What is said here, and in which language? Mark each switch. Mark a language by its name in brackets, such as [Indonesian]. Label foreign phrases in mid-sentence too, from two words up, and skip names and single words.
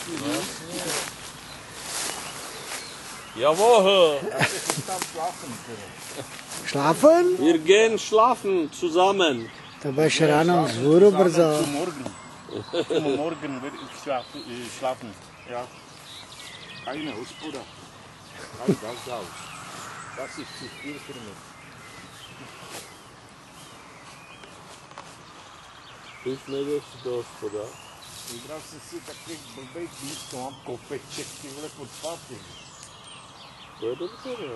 [German] Jawohl! Schlafen? Wir gehen schlafen zusammen. [Czech] To budeš ráno vzhůru brzo. [German] Morgen werde ich schlafen. Ja. Keine hospoda. Das ist zu viel für mich. [Czech] Už nejdeš do hospoda. Vybral jsem si takový blbej místo, mám kopeček, ty vole pod páty. To je dobře, ne?